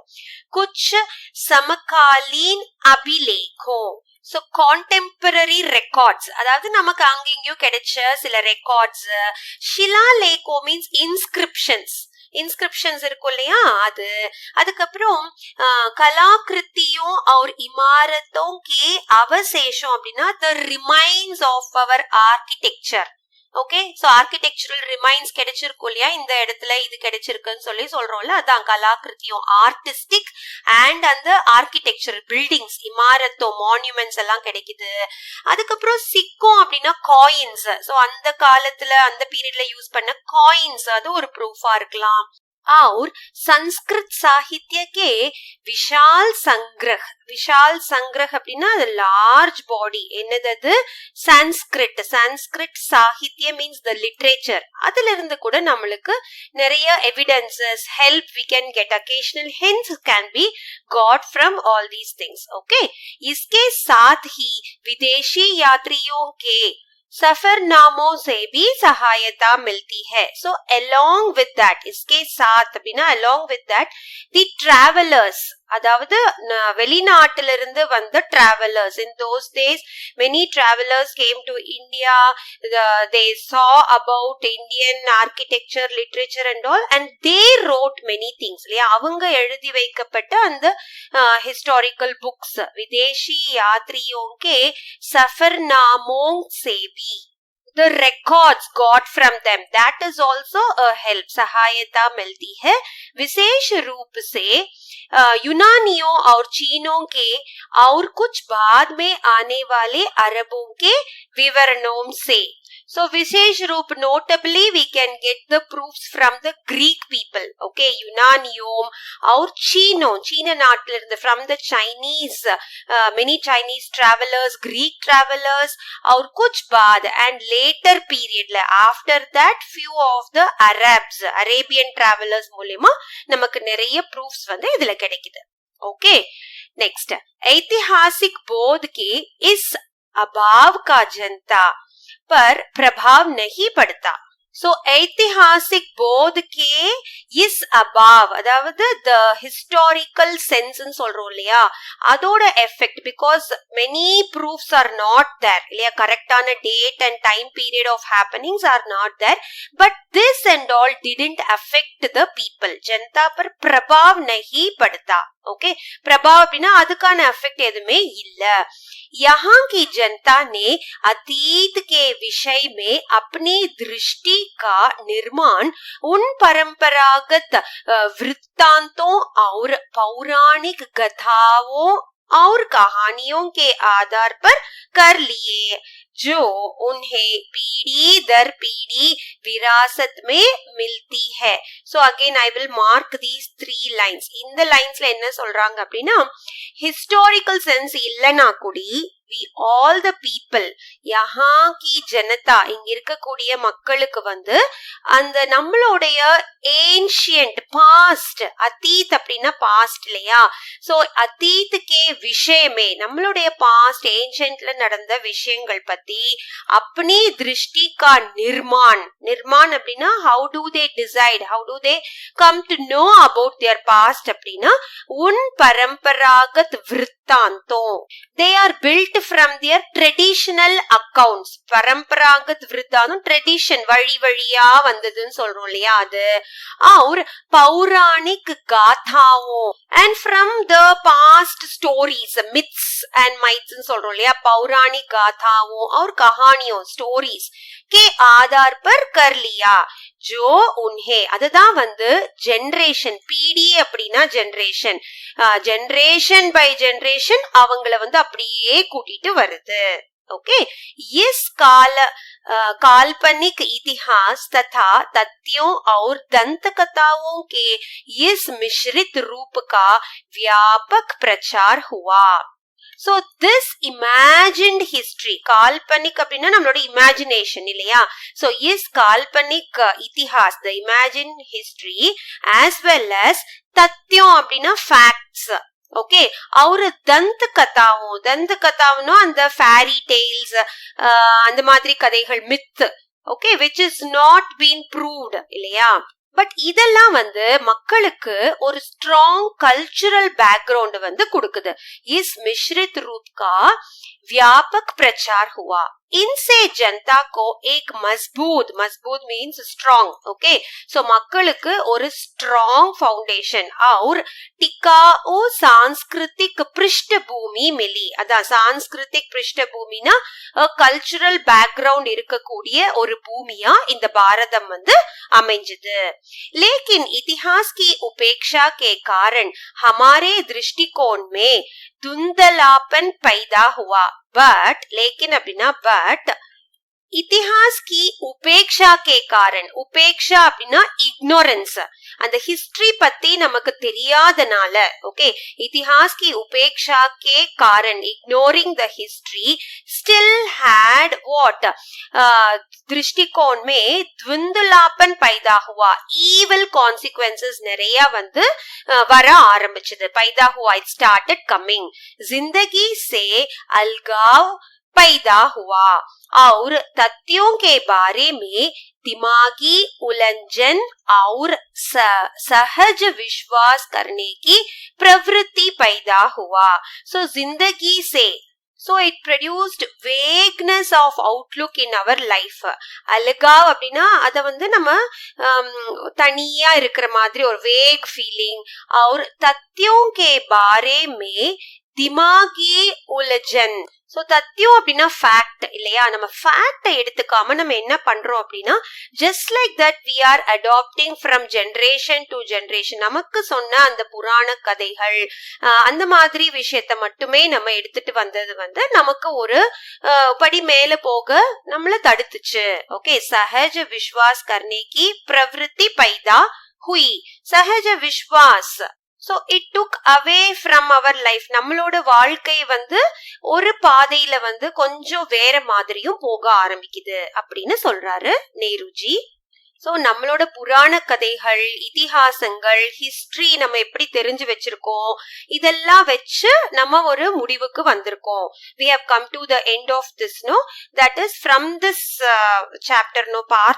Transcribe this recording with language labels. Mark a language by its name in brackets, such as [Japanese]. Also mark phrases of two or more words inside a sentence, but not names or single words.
[Hindi] कुछ समकालीन अभिलेखों. [English] so contemporary records, [Tamil] அதாவது நமக்கு அங்கெங்கயும் கிடைச்ச சில ரெக்கார்ட்ஸ். [English] ஷிலாலேகோ means inscriptions. [Tamil] இன்ஸ்கிரிப்ஷன்ஸ் இருக்கும் இல்லையா அது. அதுக்கப்புறம் கலாகிருத்தியும் [Hindi] और इमारतों के अवशेषों [English] அப்படின்னா the remains of our architecture. okay, so architectural remains [Tamil] கிடைச்சிருக்கும் இல்லையா, இந்த இடத்துல இது கிடைச்சிருக்குன்னு சொல்றோம்ல, அதான் கலாகிருத்தியம், [English] artistic and [Tamil] அந்த [English] architectural buildings, [Tamil] இமாரத்தோ மான்யூமெண்ட்ஸ் எல்லாம் கிடைக்குது. அதுக்கப்புறம் சிக்கம் அப்படின்னா [English] coins, so [Tamil] அந்த காலத்துல அந்த பீரியட்ல யூஸ் பண்ண காயின்ஸ், அது ஒரு ப்ரூஃபா இருக்கலாம். [Hindi] और संस्कृत साहित्य के विशाल संग्रह அப்படின்னா [English] large body [Hindi] என்னது, [English] Sanskrit சாகித்ய means the literature. [Tamil] அதுல இருந்து கூட நம்மளுக்கு நிறைய [English] evidences, help we can get, occasional hints can be got from all these things. [Hindi] okay, इसके साथ ही विदेशी यात्रियों के सफरनामों से भी सहायता मिलती है. [English] So along with that, [Hindi] इसके साथ [English] அப்படின்னா along with that, the travelers, [Tamil] அதாவது வெளிநாட்டிலிருந்து வந்த [English] travelers, in those days many travelers came to India, they saw about Indian architecture, literature and all, and they wrote many things. [Tamil] இல்லையா, அவங்க எழுதி வைக்கப்பட்ட அந்த [English] historical books, [Hindi] विदेशी यात्रियों के सफरनामों से भी, [English] the records got from them, that is also a help, [Hindi] सहायता मिलती है. विशेष रूप से यूनानियों और चीनों के और कुछ बाद में आने वाले अरबों के विवरणों से. So विशेष रूप, [English] notably we can get the proofs from the Greek people. [Hindi] okay, यूनानियों और चीनों, चीन [Tamil] नाட்டில இருந்து, [English] from the Chinese, many Chinese travelers, Greek travelers, [Hindi] और कुछ बाद [English] and later period, after that few of the Arabs, Arabian travelers [Tamil] மூலமா நமக்கு நிறைய proofs வந்து இதுல கிடைக்குது. [English] okay, next, [Hindi] ऐतिहासिक बोध के इस अभाव का जनता पर प्रभाव नहीं पड़ता. So ऐतिहासिक बोध के इस अभाव, [Tamil] அதாவது [English] the historical sense [Tamil] ன்னு சொல்றோம் இல்லையா, அதோட எஃபெக்ட், [English] because many proofs are not there இல்லையா, கரெக்டான date and time period of happenings are not there, but this and all didn't affect the people. [Hindi] जनता पर प्रभाव नहीं पड़ता. [Tamil] ओके, प्रभाव அப்படின்னா அதுக்கான எஃபெக்ட் எதுவுமே இல்ல. [Hindi] यहाँ की जनता ने अतीत के विषय में अपनी दृष्टि का निर्माण उन परंपरागत वृत्तांतों और पौराणिक गाथाओं और कहानियों के आधार पर कर लिए, जो उन्हें पीढ़ी दर पीढ़ी विरासत में मिलती है. [English] So again I will mark these 3 lines. [Tamil] இந்த லைன்ஸ்ல என்ன சொல்றாங்க அப்படின்னா, [English] historical sense [Tamil] இல்லனா கூடி [English] we all the people, [Hindi] यहाँ की जनता, [Tamil] இங்க இருக்கக்கூடிய மக்களுக்கு வந்து அந்த நம்மளுடைய [English] ancient past, [Tamil] அத்தீத் அப்படின்னா past இல்லையா, so அத்தீத்துக்கே விஷயமே, நம்மளுடைய past ancientல நடந்த விஷயங்கள் பத்தி [Hindi] अपनी दृष्टि का निर्माण [Tamil] அப்படின்னா [English] how do they decide, how do they come to know about their past [Tamil] அப்படின்னா, [Hindi] उन परंपरागत वृत्तांतों, [English] they are built from their traditional accounts. [Hindi] परंपरागत वृत्तांत [Tamil] ட்ரெடிஷன், வழி வழியா வந்ததுன்னு சொல்றோம் இல்லையா அது. [Hindi] और पौराणिक गाथाओं, [English] and from the past stories, myths and mites [Tamil] ன்னு சொல்றோம் இல்லையா, [Hindi] पौराणिक गाथाओं और कहानियों, stories के आधार पर कर लिया, जो उन्हें, [Tamil] அதுதான் வந்து ஜெனரேஷன், பீடி அப்படின்னா ஜெனரேஷன், [English] generation by generation [Tamil] அவங்கள வந்து அப்படியே கூட்டிட்டு வருது. [Hindi] ओके, इस काल्पनिक इतिहास तथा तथ्यों और दंत कथाओं के इस मिश्रित रूप का व्यापक प्रचार हुआ. [English] So this imagined history, [Tamil] கால்பனிக் அப்படின்னா நம்மளோட imagination இல்லையா, so is [Hindi] काल्पनिक इतिहास, [English] the imagined history, as well as தத்யம் அப்படின்னா facts. ஓகே, [Hindi] और दंत [Tamil] கதாவுன்னா அந்த [English] fairy tales, [Tamil] அந்த மாதிரி கதைகள், [English] myth, okay, which is not been proved இல்லையா. [Tamil] பட் இதெல்லாம் வந்து மக்களுக்கு ஒரு [English] strong cultural background [Tamil] வந்து கொடுக்குது. [Hindi] इस मिश्रित रूप का व्यापक प्रचार हुआ. इनसे जनता को एक मजबूत [English] means strong okay so [Tamil] மக்களுக்கு ஒரு [English] strong foundation [Hindi] और टिकाऊ सांस्कृतिक पृष्ठभूमि मिली அதான் सांस्कृतिक पृष्ठभूमिனா [English] cultural background [Tamil] இருக்கக்கூடிய ஒரு பூமியா இந்த பாரதம் வந்து அமைஞ்சது [Hindi] लेकिन इतिहास की उपेक्षा के कारण हमारे दृष्टिकोण में धुंधलापन पैदा हुआ बट लेकिन அப்படின்னா பட் इतिहास की उपेक्षा के कारण उपेक्षा அப்படின்னா ignorance அந்த हिस्ट्री [Tamil] பத்தி நமக்கு தெரியாதனால ஓகே [Hindi] इतिहास की उपेक्षा के कारण [English] ignoring the history still had what [Hindi] दृष्टिकोण में धुंधलापन पैदा हुआ evil consequences [Tamil] நிறைய வந்து வர ஆரம்பிச்சது [Hindi] पैदा हुआ [English] it started coming [Hindi] जिंदगी से अलगाव पैदा हुआ और तथ्यों के बारे में दिमागी उलझन और सहज विश्वास करने की प्रवृत्ति पैदा हुआ सो जिंदगी से [English] so it produced vagueness of outlook in our life [Hindi] अलगाव [Tamil] அப்படின்னா அத வந்து நம்ம தனியா இருக்கிற மாதிரி ஒரு [English] vague feeling [Hindi] और तथ्यों के बारे में दिमागी उलझन [Tamil] சோ தத்தியம் அப்படின்னா ஃபேக்ட் இல்லையா நம்ம ஃபேக்டை எடுத்துக்காம நம்ம என்ன பண்றோம் அப்படின்னா ஜஸ்ட் [English] like that we are adapting from generation to generation [Tamil] நமக்கு சொன்ன அந்த புராண கதைகள் அந்த மாதிரி விஷயத்த மட்டுமே நம்ம எடுத்துட்டு வந்தது வந்து நமக்கு ஒரு படி மேல போக நம்மள தடுத்துச்சு ஓகே [Hindi] सहज विश्वास करने की प्रवृत्ति पैदा हुई सहज विश्वास [English] So it took away from our life [Tamil] நம்மளோட வாழ்க்கை வந்து ஒரு பாதையில வந்து கொஞ்சம் வேற மாதிரியும் போக ஆரம்பிக்குது அப்படின்னு சொல்றாரு நேருஜி சோ நம்மளோட புராண கதைகள் இதிகாசங்கள் ஹிஸ்டரி நம்ம எப்படி தெரிஞ்சு வச்சிருக்கோம் இதெல்லாம் வச்சு நம்ம ஒரு முடிவுக்கு வந்திருக்கோம் [English] we have come to the end of this no that is from this chapter no part